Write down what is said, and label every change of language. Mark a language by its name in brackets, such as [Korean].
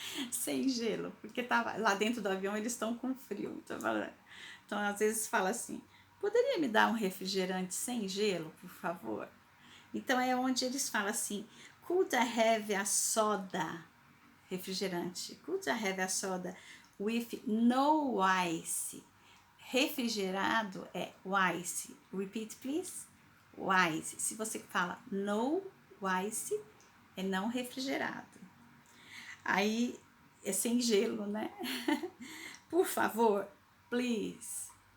[Portuguese] Sem gelo, porque tava lá dentro do avião, eles estão com frio. Então às vezes fala assim: poderia me dar um refrigerante sem gelo, por favor? Então é onde eles falam assim: [English] could I have a soda? [Portuguese] Refrigerante. [English] Could I have a soda with no ice? [Portuguese] Refrigerado é [English] ice. Repeat, please. Ice. [Portuguese] Se você fala no ice, é não refrigerado. Aí é sem gelo, né? Por favor, please.